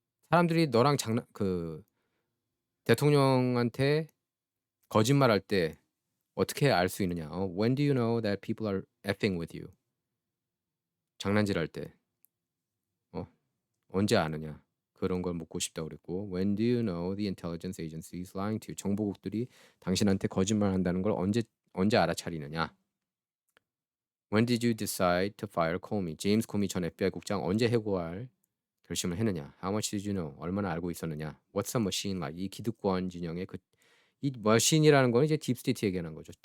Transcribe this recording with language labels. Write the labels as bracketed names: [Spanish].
[Korean] 사람들이 너랑 대통령한테 거짓말할 때 어떻게 알 수 있느냐? [English] When do you know that people are effing with you? [Korean] 장난질할 때 언제 아느냐? 그런 걸 묻고 싶다고 그랬고, [English] When do you know the intelligence agency is lying to you? [Korean] 정보국들이 당신한테 거짓말한다는 걸 언제 알아차리느냐? [English] When did you decide to fire Comey? [Korean] 제임스 코미 전 FBI 국장 언제 해고할 결심을 했느냐? [English] How much did you know? [Korean] 얼마나 알고 있었느냐? [English] What's a machine like? [Korean] 이 기득권 진영의 이 머신이라는 거는 이제 딥스테이트 얘기하는 거죠.